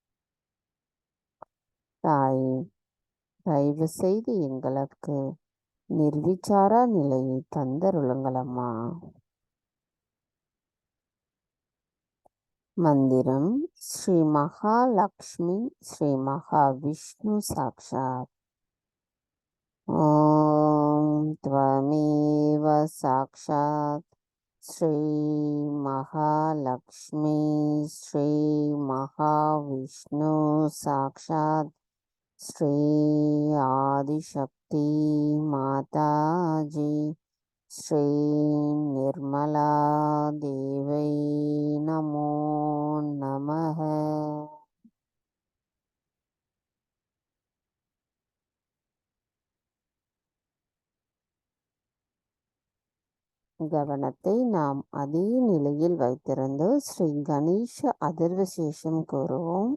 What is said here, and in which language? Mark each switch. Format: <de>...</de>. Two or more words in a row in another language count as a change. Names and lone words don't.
<ta>தாயே, தயவு செய்து எங்களுக்கு நிர்விச்சார நிலையை தந்தருளுங்களம்மா. மந்திரம் ஸ்ரீ மகாலக்ஷ்மி ஸ்ரீ மகாவிஷ்ணு சாக்ஷாத்.</ta> <sa>ॐ त्वमेव साक्षात् श्रीमहालक्ष्मी श्रीमहाविष्णु साक्षात् श्री आदिशक्ति माताजी श्री निर्मला देवै नमो नमः।</sa> <ta>கவனத்தை நாம் அதே நிலையில் வைத்திருந்து ஸ்ரீ கணேச அதிர்வசேஷம் கூறுவோம்.</ta>